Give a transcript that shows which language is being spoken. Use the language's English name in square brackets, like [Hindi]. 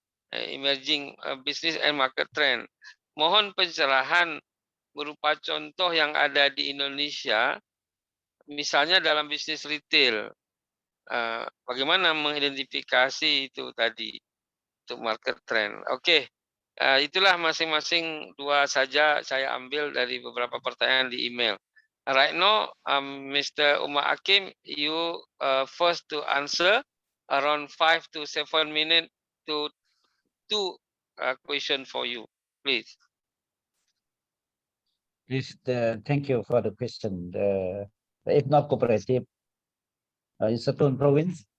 [English] Emerging business and market trend. [Indonesian] Mohon pencerahan berupa contoh yang ada di Indonesia, misalnya dalam bisnis retail. Bagaimana mengidentifikasi itu tadi untuk market trend. Oke. Itulah masing-masing 2 saja saya ambil dari beberapa pertanyaan di email. [English] Right now, Mr. Umar Hakim, you first to answer around 5 to 7 minutes to 2 question for you, please. Please, thank you for the question. The IPNOP cooperative in Satun province.